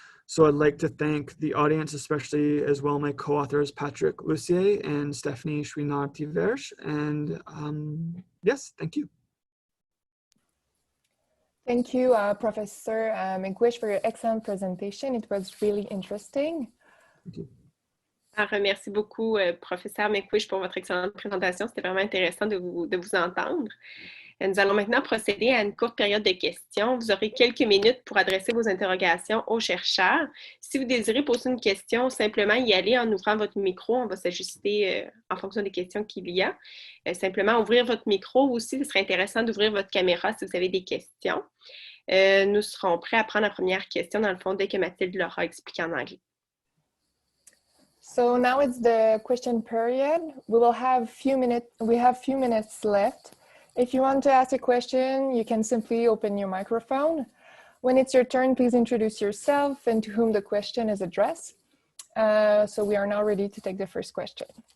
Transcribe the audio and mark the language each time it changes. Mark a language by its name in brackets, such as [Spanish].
[English] So I'd like to thank the audience, especially as well my co-authors Patrick Lussier and Stephanie Chouinard-Tiverge. And yes, thank you. Thank you, Professor McWish, for your excellent presentation. It was really interesting. Thank you. [French] Alors, merci beaucoup, professeur McWish, pour votre excellente présentation. C'était vraiment intéressant de vous entendre. Nous allons maintenant procéder à une courte période de questions. Vous aurez quelques minutes pour adresser vos interrogations aux chercheurs. Si vous désirez poser une question, simplement y aller en ouvrant votre micro. On va s'ajuster en fonction des questions qu'il y a. Simplement ouvrir votre micro. Aussi, ce serait intéressant d'ouvrir votre caméra si vous avez des questions. Nous serons prêts à prendre la première question, dans le fond, dès que Mathilde l'aura expliqué en anglais. [English] So now it's the question period. We have few minutes left. If you want to ask a question, you can simply open your microphone. When it's your turn, please introduce yourself and to whom the question is addressed. So we are now ready to take the first question.